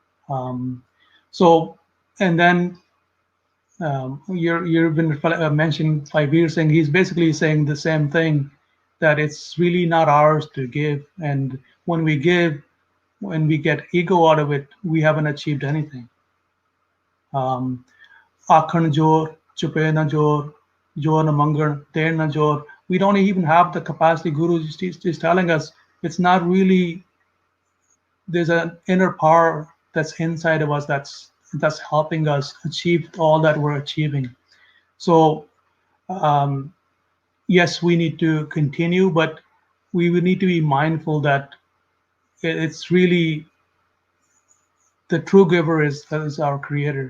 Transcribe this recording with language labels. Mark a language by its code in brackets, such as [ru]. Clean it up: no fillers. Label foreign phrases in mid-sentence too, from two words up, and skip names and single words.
[en] And then you've been mentioning Bhai Singh. He's basically saying the same thing, that it's really not ours to give, and when we give, when we get ego out of it, we haven't achieved anything. [pa] ਆਖਣ ਜੋਰ, ਚੁਪੈ ਨਾ ਜੋਰ, ਜੋਰ ਨਾ ਮੰਗਣ, ਦੇਰ ਨਾ ਜੋਰ. [en] We don't even have the capacity. Guru is telling us it's not really there's an inner power that's inside of us that's helping us achieve all that we're achieving. So yes, we need to continue, but we would need to be mindful that it's really the true giver is our creator.